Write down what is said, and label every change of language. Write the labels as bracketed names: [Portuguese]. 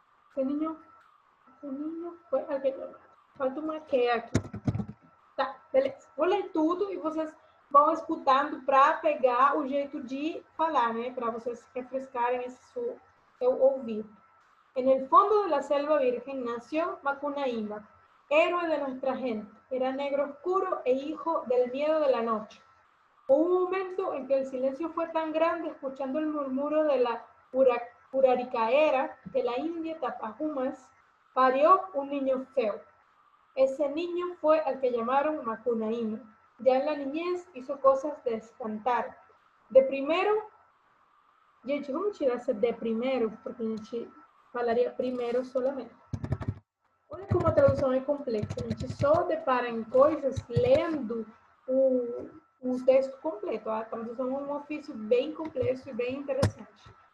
[Portuguese] Esse ninho foi aquele. Falta uma que aqui. Tá, beleza. Vou ler tudo e vocês vão escutando para pegar o jeito de falar, né? Para vocês refrescarem esse seu ouvido. [Spanish] En el fondo de la selva virgen nació Macunaíma, héroe de nuestra gente. Era negro oscuro e hijo del miedo de la noche. Hubo un momento en que el silencio fue tan grande, escuchando el murmuro de la uraricaera, que la india Tapajumas parió un niño feo. Ese niño fue al que llamaron Macunaíma. Ya en la niñez hizo cosas de espantar. [Portuguese] De primero, gente, vamos tirar essa de primeiro, porque a gente falaria primeiro [Spanish] solamente. [Portuguese] Olha como a tradução é complexa. A gente só depara em coisas lendo o texto completo. A tradução é um ofício bem complexo e bem interessante.